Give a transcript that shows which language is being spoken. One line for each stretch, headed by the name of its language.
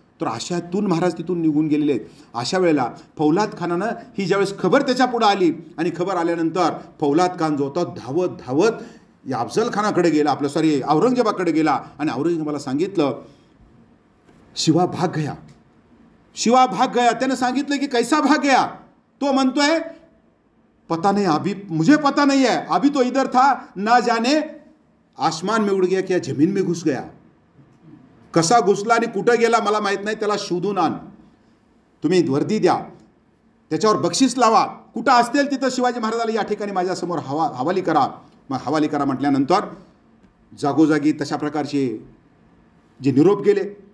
Marathi: तर अशातून महाराज तिथून निघून गेलेले आहेत. अशा वेळेला फौलाद खानानं ही ज्यावेळेस खबर त्याच्या पुढं आली आणि खबर आल्यानंतर फौलाद खान जो होता धावत धावत या अफजल खानाकडे गेला, औरंगजेबाकडे गेला आणि औरंगजेबाला सांगितलं
Hindi: शिवा भाग गया, शिवा भाग गया.
Marathi: त्यानं सांगितलं की
Hindi: कैसा भाग गया.
Marathi: तो म्हणतोय
Hindi: पता नहीं, अभी मुझे पता नहीं है, अभी तो इधर था, ना जाने आसमान में उड़ गया क्या जमीन में घुस गया.
Marathi: कसा घुसला आणि कुठं गेला मला माहित नाही, त्याला शोधून आण, तुम्ही वर्दी द्या, त्याच्यावर बक्षीस लावा, कुठं असतील तिथं शिवाजी महाराजाला या ठिकाणी माझ्यासमोर हवाली करा. मग हवाली करा म्हटल्यानंतर जागोजागी तशा प्रकारचे जे निरोप गेले.